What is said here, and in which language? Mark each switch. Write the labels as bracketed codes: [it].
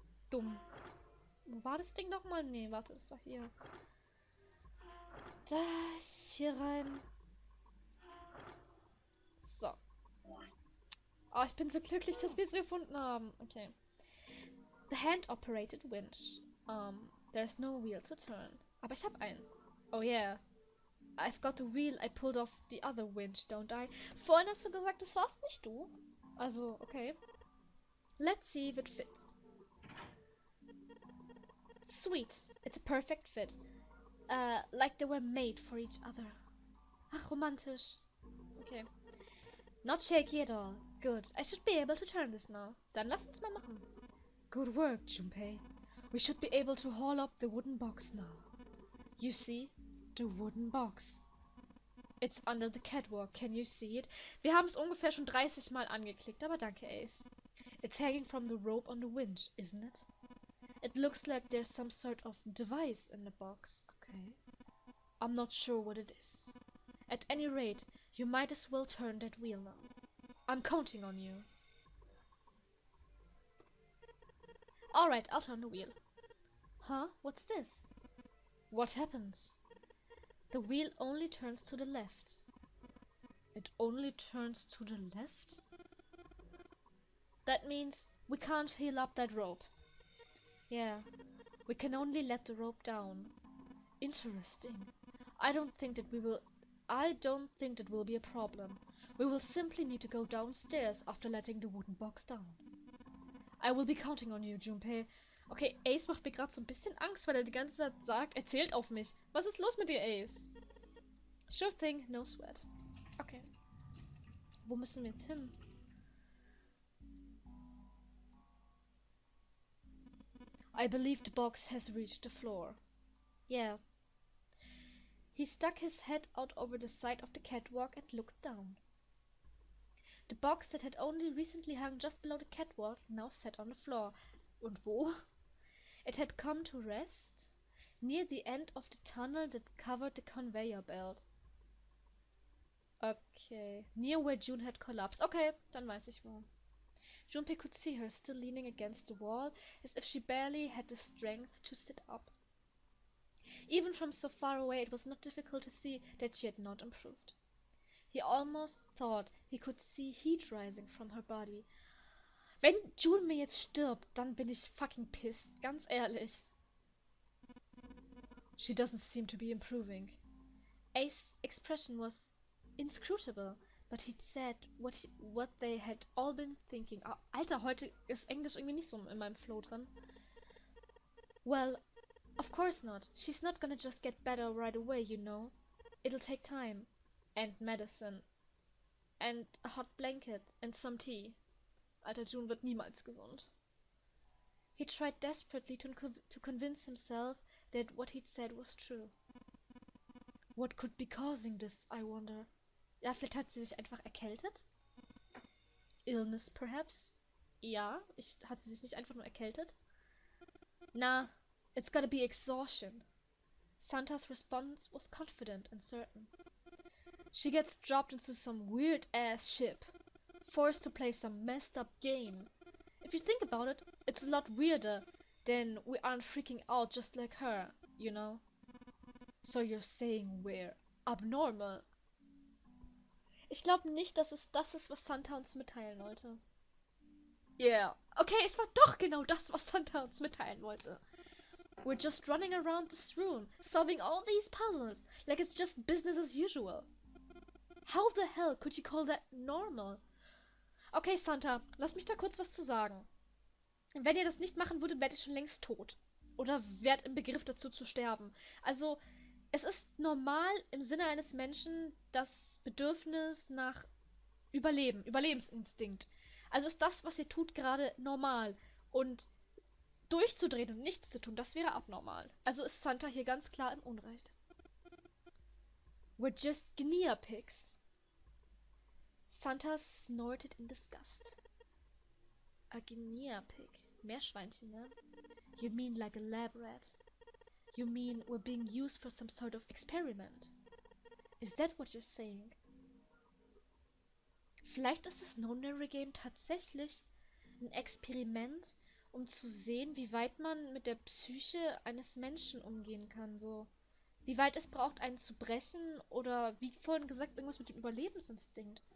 [de] Dumm. Wo war das Ding nochmal? Nee, warte, das war hier. Da, hier rein. So. Oh, ich bin so glücklich, dass wir es gefunden haben. Okay. [en] The hand-operated winch. There's no wheel to turn. [de] Aber ich hab eins. [en] Oh yeah. I've got the wheel I pulled off the other winch, don't I? [de] Vorhin hast du gesagt, das warst nicht du. [en] Also, okay. Let's see if it fits. Sweet. It's a perfect fit. Like they were made for each other. [de] Ach, romantisch. [en] Okay. Not shaky at all. Good. I should be able to turn this now. [de] Dann lass uns mal machen. [en] Good work, Junpei. We should be able to haul up the wooden box now. You see? The wooden box. It's under the catwalk. Can you see it? [de] Wir haben es ungefähr schon 30 Mal angeklickt, aber danke, Ace. [en] It's hanging from the rope on the winch, isn't it? It looks like there's some sort of device in the box. Okay. I'm not sure what it is. At any rate, you might as well turn that wheel now. I'm counting on you. Alright, I'll turn the wheel. Huh? What's this? What happens? The wheel only turns to the left. It only turns to the left? That means we can't heel up that rope. Yeah, we can only let the rope down. Interesting. I don't think that will be a problem. We will simply need to go downstairs after letting the wooden box down. I will be counting on you, Junpei. [de] Okay, Ace macht mir gerade so ein bisschen Angst, weil er die ganze Zeit sagt, er zählt auf mich. Was ist los mit dir, Ace? [en] Sure thing, no sweat. [de] Okay. Wo müssen wir jetzt hin? [en] I believe the box has reached the floor. Yeah. He stuck his head out over the side of the catwalk and looked down. The box that had only recently hung just below the catwalk now sat on the floor. [de] Und wo? [en] It had come to rest near the end of the tunnel that covered the conveyor belt. Okay. Near where June had collapsed. [de] Okay, dann weiß ich wo. [en] Junpei could see her still leaning against the wall, as if she barely had the strength to sit up. Even from so far away, it was not difficult to see that she had not improved. He almost thought he could see heat rising from her body. [de] Wenn June mir jetzt stirbt, dann bin ich fucking pissed. Ganz ehrlich. [en] She doesn't seem to be improving. Ace's expression was inscrutable, but he'd said what they had all been thinking. [de] Oh, Alter, heute ist Englisch irgendwie nicht so in meinem Flow drin. [en] Well, of course not. She's not gonna just get better right away, you know. It'll take time. And medicine. And a hot blanket. And some tea. [de] Alter, June wird niemals gesund. [en] He tried desperately to convince himself that what he'd said was true. What could be causing this, I wonder? [de] Ja, vielleicht hat sie sich einfach erkältet? [en] Illness, perhaps? [de] Ja, hat sie sich nicht einfach nur erkältet? [en] Nah, it's gotta be exhaustion. Santa's response was confident and certain. She gets dropped into some weird-ass ship, forced to play some messed-up game. If you think about it, it's a lot weirder than we aren't freaking out just like her, you know? So you're saying we're abnormal? [de] Ich glaube nicht, dass es das ist, was Santa uns mitteilen wollte. Yeah. Okay, es war doch genau das, was Santa uns mitteilen wollte. [en] We're just running around this room, solving all these puzzles, like it's just business as usual. How the hell could you call that normal? [de] Okay, Santa, lass mich da kurz was zu sagen. Wenn ihr das nicht machen würdet, wärt ihr schon längst tot. Oder wärt im Begriff dazu zu sterben. Also, es ist normal im Sinne eines Menschen, das Bedürfnis nach Überleben, Überlebensinstinkt. Also ist das, was ihr tut, gerade normal. Und durchzudrehen und nichts zu tun, das wäre abnormal. Also ist Santa hier ganz klar im Unrecht. [en] We're just guinea pigs. Santa snorted in disgust. A guinea pig. [de] Meerschweinchen, ne? [en] You mean like a lab rat? You mean we're being used for some sort of experiment? Is that what you're saying? [de] Vielleicht ist das No-Nary Game tatsächlich ein Experiment, um zu sehen, wie weit man mit der Psyche eines Menschen umgehen kann, so. Wie weit es braucht, einen zu brechen oder wie vorhin gesagt, irgendwas mit dem Überlebensinstinkt.